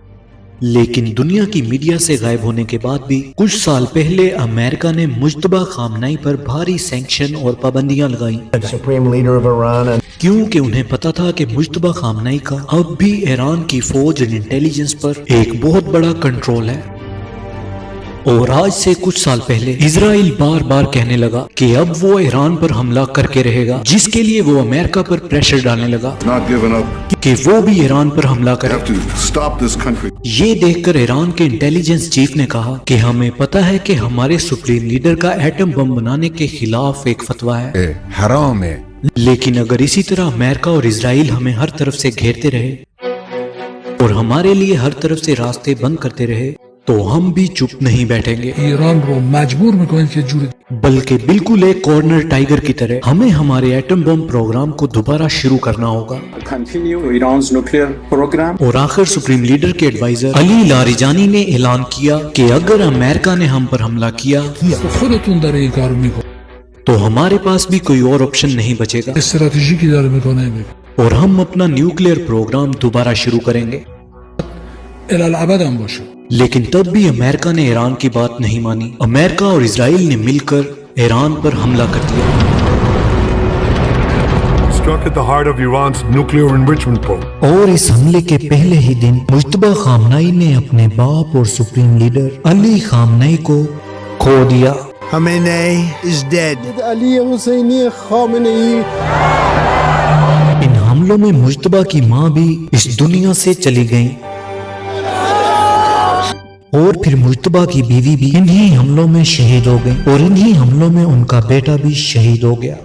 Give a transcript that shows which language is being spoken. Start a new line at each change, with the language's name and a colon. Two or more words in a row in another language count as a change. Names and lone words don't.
Urdu: لیکن دنیا کی میڈیا سے غائب ہونے کے بعد بھی کچھ سال پہلے امریکہ نے مجتبی خامنئی پر بھاری سینکشن اور پابندیاں لگائیں، کیونکہ انہیں پتا تھا کہ مجتبی خامنئی کا اب بھی ایران کی فوج اور انٹیلیجنس پر ایک بہت بڑا کنٹرول ہے۔ اور آج سے کچھ سال پہلے اسرائیل بار بار کہنے لگا کہ اب وہ ایران پر حملہ کر کے رہے گا، جس کے لیے وہ امریکہ پر پریشر ڈالنے لگا
English: Not given up.
Urdu: کہ وہ بھی ایران پر حملہ کرے۔
English: We have to stop this country.
Urdu: یہ دیکھ کر ایران کے انٹیلیجنس چیف نے کہا کہ ہمیں پتا ہے کہ ہمارے سپریم لیڈر کا ایٹم بم بنانے کے خلاف ایک فتویٰ ہے، حرام ہے۔ لیکن اگر اسی طرح امریکہ اور اسرائیل ہمیں ہر طرف سے گھیرتے رہے اور ہمارے لیے ہر طرف سے راستے بند کرتے رہے تو ہم بھی چپ نہیں بیٹھیں گے،
Persian: ایران رو مجبور میکنن که جوری
Urdu: بلکہ بالکل ایک کارنر ٹائگر کی طرح ہمیں ہمارے ایٹم بم پروگرام کو دوبارہ شروع کرنا ہوگا۔ اور آخر سپریم لیڈر کے ایڈوائزر علی لاریجانی نے اعلان کیا کہ اگر امریکہ نے ہم پر حملہ کیا
Persian: خودتون داره این کارو میکنه،
Urdu: تو ہمارے پاس بھی کوئی اور آپشن نہیں بچے گا،
Persian: استراتژیکی داره میکنه،
Urdu: اور ہم اپنا نیوکلیئر پروگرام دوبارہ شروع کریں گے۔ الالعبد هم باشه۔ لیکن تب بھی امریکہ نے ایران کی بات نہیں مانی۔ امریکہ اور اسرائیل نے مل کر ایران پر حملہ کر دیا۔
English: Struck at the heart of Iran's nuclear enrichment program.
Urdu: اور اس حملے کے پہلے ہی دن مجتبی خامنئی نے اپنے باپ اور سپریم لیڈر علی خامنئی کو کھو دیا۔
English: Khamenei is dead.
Urdu: علی حسینی خامنئی۔ ان حملوں میں مجتبی کی ماں بھی اس دنیا سے چلی گئیں، اور پھر مجتبی کی بیوی بھی انہی حملوں میں شہید ہو گئی، اور انہی حملوں میں ان کا بیٹا بھی شہید ہو گیا۔